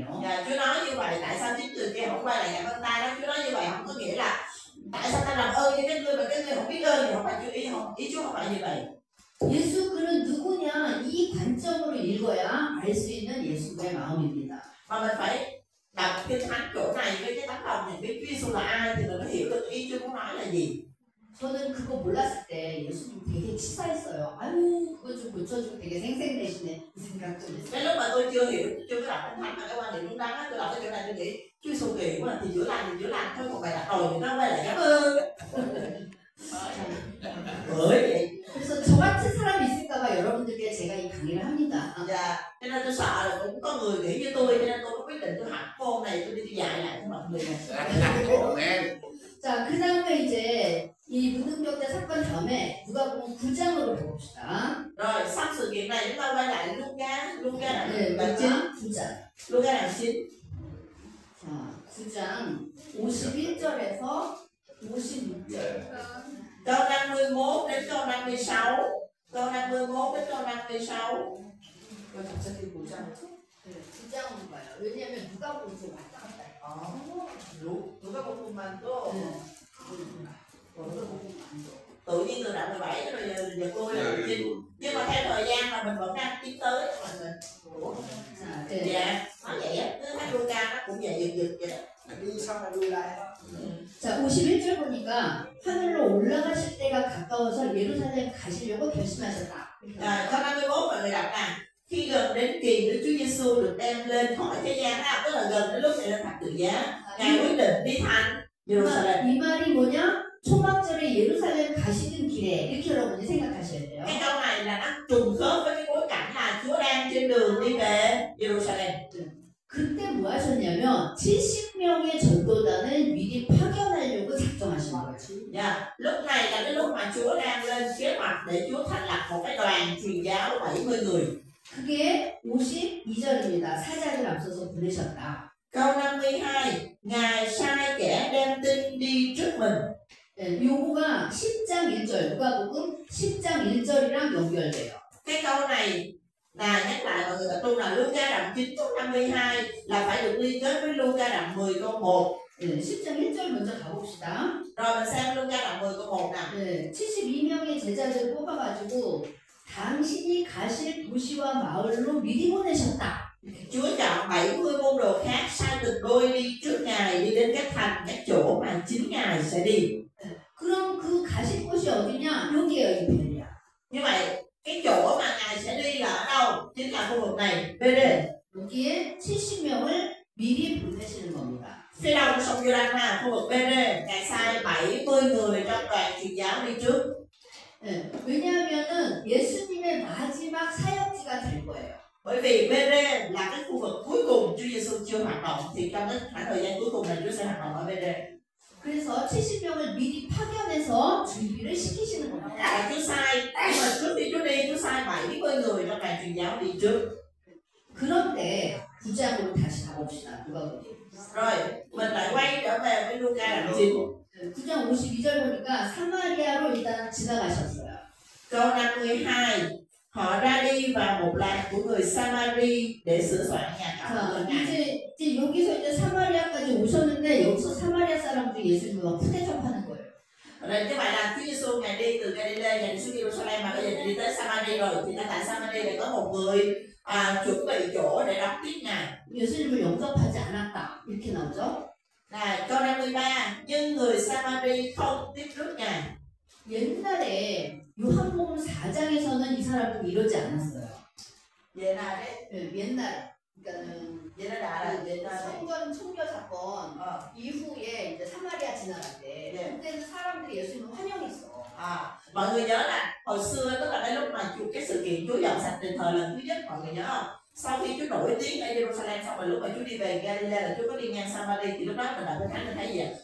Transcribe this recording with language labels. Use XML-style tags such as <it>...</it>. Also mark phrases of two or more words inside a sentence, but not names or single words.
<vi>Và Chúa nói như vậy tại sao chính người kia không quay lại cảm ơn ta đó? Chúa nói như vậy không có nghĩa là tại sao ta làm ơn cho cái người mà cái người không biết ơn thì không phải Chúa ý Chúa không phải như vậy.</vi> <ko>예수 그는 누구냐 이 관점으로 읽어야 알 수 있는 예수의 마음입니다.</ko> <vi>Mà mình phải đọc kinh thánh chỗ này với cái tấm lòng nhận biết Chúa Giêsu là ai thì mình mới hiểu được ý Chúa muốn nói là gì.</vi> <ko>저는 그거 몰랐을 때 예수님 되게 치사했어요. 아유 그거 좀 고쳐주고 되게 생생내시네 이 생각 좀 했어요.</ko> <vi>Cái lúc mà tôi chưa hiểu, chưa có đọc kinh thánh mà cái quan điểm đúng đắn á, tôi đọc cái chỗ này tôi nghĩ Chúa Giêsu kỳ quá thì chữa lành thôi, còn bài đặt rồi thì nó quay lại cảm ơn. Bởi vậy.</vi> <ko>그래서 저 같은 사람이 있을까봐 여러분들께 제가 이 강의를 합니다.</ko> <vi>Dạ, cho nên tôi sợ là cũng có người nghĩ như tôi, cho nên tôi có quyết định tôi học môn này, tôi đi dạy lại cho mọi người này.</vi> <ko>자, 그 다음에 이제 이 문둥병자 사건 다음에 누가복음 9장으로 가봅시다.</ko> <vi>Rồi, xong sự kiện này chúng ta quay lại Luca là</vi> <ko>네,</ko> <vi>đoạn 9. Luca đoạn 9.</vi> <ko>자, 9장 51절에서 56절.</ko> <vi>Câu 51 đến câu 56. Câu 51 đến câu 56. Rồi</vi> <ko>갑자기 9장. 네, 9장으로 봐요. 왜냐하면 누가복음에서 왔다 갔다 해요. 누가복음만 또. 누가복음만도.</ko> <vi>Tự nhiên từ đoạn 17 rồi giờ cô là 9. Nhưng mà theo thời gian là mình vẫn đang tiến tới mọi người. Dạ, nói vậy á, cứ hát Luca nó cũng vậy giật vậy đó. đi xong là lùi lại.</vi> <ko>자, 51절 보니까 하늘로 올라가실 때가 가까워서 예루살렘 가시려고 결심하셨다.</ko> <vi>Câu 51 mọi người đọc nè. Khi gần đến kỳ Đức Chúa Giêsu được đem lên khỏi thế gian đó, tức là gần đến lúc này lên thập tự giá, Ngài quyết định đi thành Jerusalem.</vi> <ko>이 말이 뭐냐? 초막절에 예루살렘 가시는 길에 이렇게 여러분이 생각하셔야 돼요.</ko> <vi>Cái câu này là nó trùng khớp với cái bối cảnh là Chúa đang trên đường đi về Jerusalem.</vi> <ko>그때 뭐 하셨냐면 70명의 전도단을 미리 파견하려고 작정하신 거예요. Yeah.</ko> <vi>Lúc này là cái lúc mà Chúa đang lên kế hoạch để Chúa thành lập một cái đoàn truyền giáo 70 người.</vi> <ko>그게 52절입니다. 사자를 앞서서 보내셨다.</ko> <vi>Câu 52, Ngài sai kẻ đem tin đi trước mình.</vi> <ko>네, 요거가 10장 1절, 누가복음 10장 1절이랑 연결돼요.</ko> <vi>Cái câu này là nhắc lại mọi người tập trung là Luca đoạn 9 câu 52 là phải được liên kết với Luca đoạn 10 câu 1.</vi> <ko>네, 10장 1절 먼저 가봅시다.</ko> <vi>Rồi mình xem Luca đoạn 10 câu 1 nè.</vi> <ko>네, 72명의 제자들 뽑아가지고 당신이 가실 도시와 마을로 미리 보내셨다.</ko> <vi>Chúa chọn 70 môn đồ khác sai từng đôi đi trước Ngài đi đến các thành, các chỗ mà chính Ngài sẽ đi.</vi> <ko>그럼 그 가실 곳이 어디냐? 여기에요, 이 베레아.</ko> <vi>Như vậy, cái chỗ mà Ngài sẽ đi là ở đâu? Chính là khu vực này, BD.</vi> <ko>여기에 70명을 미리 보내시는 겁니다.</ko> <vi>Phía đông sông Giô-đanh ha, khu vực BD, Ngài sai 70 người trong đoàn truyền giáo đi trước.</vi> <ko>네, 왜냐하면은 예수님의 마지막 사역지가 될 거예요.</ko> <vi>Bởi vì BD là cái khu vực cuối cùng Chúa Giêsu chưa hoạt động, thì trong cái khoảng thời gian cuối cùng này Chúa sẽ hoạt động ở BD.</vi> <ko>그래서 70명을 미리 파견해서 준비를 시키시는 겁니다.</ko> <vi>Là Chúa sai, nhưng mà trước khi Chúa đi, Chúa sai 70 người trong đoàn truyền giáo đi trước.</vi> <ko>그런데 9장으로 다시 가봅시다. 누가복음.</ko> <vi>Rồi, mình lại quay trở về với Luca đoạn 9.</vi> <ko>9장 52절 보니까 사마리아로 일단 지나가셨어요.</ko> <vi>Câu 52, họ ra đi vào một làng của người Samari để sửa soạn nhà</vi> <ko>자,</ko> <vi>cậu.</vi> <ko>이제 이제 여기서 이제 사마리아까지 오셨는데 여기서 사마리아 사람들이 예수님을 막 푸대접하는 거예요.</ko> <vi>Rồi như vậy là Chúa Giêsu Ngài đi từ Galilee Ngài đi xuống Jerusalem mà bây giờ Ngài đi tới Samari rồi thì tại Samari lại có một người chuẩn bị chỗ để đón tiếp Ngài.</vi> <ko>예수님을 영접하지 않았다 이렇게 나오죠.</ko> <vi>Này câu 53 nhưng người Samari không tiếp rước Ngài.</vi> <ko>옛날에 요한복음 4장에서는 이 사람들이 이러지 않았어요.</ko> <vi>Vậy là đấy,</vi> <ko>네, 옛날에 그러니까는</ko> <vi>vậy nó đã là vậy là</vi> <ko>성전 청교 사건 이후에 이제 사마리아 지나갈 때 네. 그때는 사람들이 예수님을 환영했어.</ko> <vi>mọi người nhớ là hồi xưa tức là cái lúc mà cái sự kiện Chúa dọn sạch đền thờ lần thứ nhất mọi người nhớ không? Sau khi Chúa nổi tiếng ở Jerusalem xong rồi lúc mà Chúa đi về Galilee là Chúa có đi ngang Samari thì lúc đó mình đã thấy gì ạ?</vi>